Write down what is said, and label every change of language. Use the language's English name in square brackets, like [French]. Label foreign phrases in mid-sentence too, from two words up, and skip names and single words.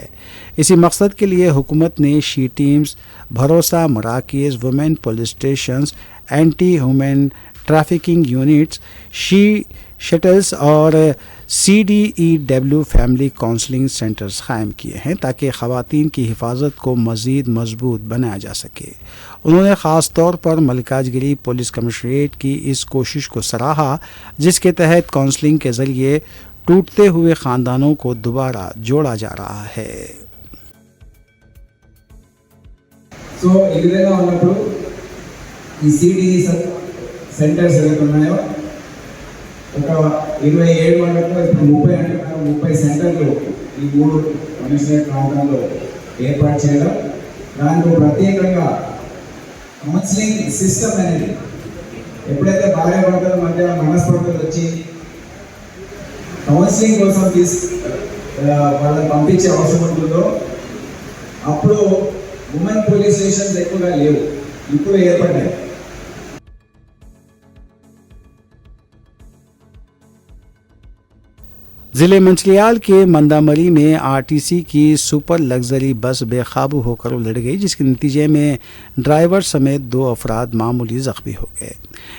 [Urdu] اسی مقصد کے لیے حکومت نے شی ٹیمز، بھروسہ مراکز، [English] women police stations, anti human trafficking units, [Urdu] شی شٹلز اور CDEW [English] family counselling centres [Urdu] قائم کیے ہیں تاکہ خواتین کی حفاظت کو مزید مضبوط بنایا جا سکے۔ انہوں نے خاص طور پر ملکاج گیری [English] police commissionerate [Urdu] کی اس کوشش کو سراہا جس کے تحت کاؤنسلنگ کے ذریعے ٹوٹتے ہوئے خاندانوں کو دوبارہ جوڑا جا رہا ہے۔ [Telugu] సో ఈ విధంగా ఉన్నప్పుడు ఈ CDE సెంటర్స్ ఏదైతే ఉన్నాయో ఒక 27 మండలంలో ఇప్పుడు 30 సెంటర్లు ఈ 3 కమిషనరేట్ ప్రాంతాల్లో ఏర్పాటు చేయడం, దానికి ప్రత్యేకంగా [English] counselling system [Telugu] అనేది ఎప్పుడైతే భార్యాభర్తల మధ్య మనస్పర్ధలు వచ్చి కౌన్సిలింగ్ కోసం వాళ్ళని పంపించే అవసరం ఉంటుందో అప్పుడు [English] women police stations [Telugu] ఎక్కువగా లేవు, ఇప్పుడు ఏర్పడ్డాయి। [Urdu] ضلع منچریال کے مندامری میں RTC کی [English] super luxury bus [Urdu] بے قابو ہو کر الٹ گئی، جس کے نتیجے میں ڈرائیور سمیت 2 افراد معمولی زخمی ہو گئے۔